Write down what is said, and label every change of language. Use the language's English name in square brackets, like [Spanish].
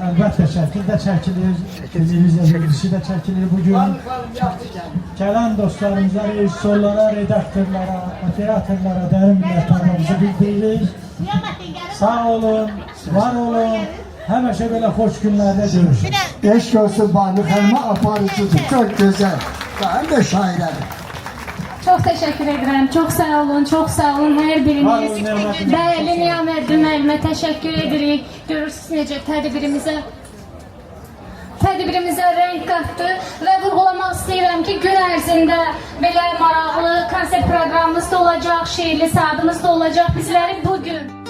[Azerbaijani] Əlbəttə şəkil də çəkilir, televiziya verilişi də çəkilir bugün. Gələn dostlarımıza, rejissorlara, redaktorlara, operatorlara dərin minnətdarlığımızı bildiririk. Sağ olun, var olun. Həmişə belə xoş günlərdə görüşürüz. Eşk olsun Banu Xanım'a aparıcıdır. [Turkish] Çok güzel. Hem de şairedir. Çok teşekkür ederim. [Azerbaijani] Çok sağ olun, çok sağ olun her biriniz. Değerli Niyamet müəllimə teşekkür edirik. Görürsünüz necə tədbirimizə renk qatdı və vurğulamaq istəyirəm ki, gün ərzində belə maraqlı konsert proqramımız da olacaq, şeirli saatımız da olacaq. Bizləri bugün